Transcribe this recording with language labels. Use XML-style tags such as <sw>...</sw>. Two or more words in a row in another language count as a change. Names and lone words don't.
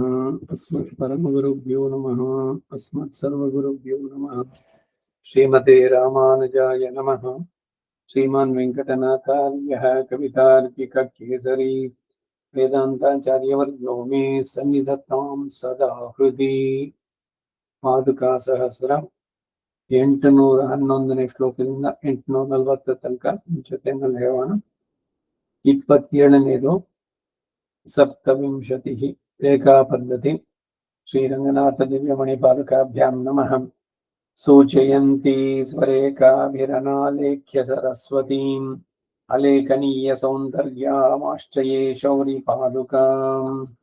<sa>अस्मत्परमगुरुभ्यो नमः। अस्मत्सर्वगुरुभ्यो नमः। श्रीमते रामानुजाय नमः। श्रीमान् वेङ्कटनाथार्यः कवितार्किककेसरी वेदान्ताचार्यवर्यो मे सन्निधत्तां सदा हृदि।</sa> <kn>पादुकासहस्रं 811ನೇ ಶ್ಲೋಕದಿಂದ 840 ತನಕ ಜೊತೆನಲ್ಲಿ ಹೇಳೋಣ.</kn> <sa>27ನೇದು सप्तविंशतिः रेखा पद्धति श्रीरंगनाथ दिव्यमणिपादुकाभ्यां नमः। सूचयन्ती स्वरेखाभिरनालेख्य सरस्वतीम् अलेखनीय सौन्दर्यामाश्रये शौरिपादुकाम्।</sa>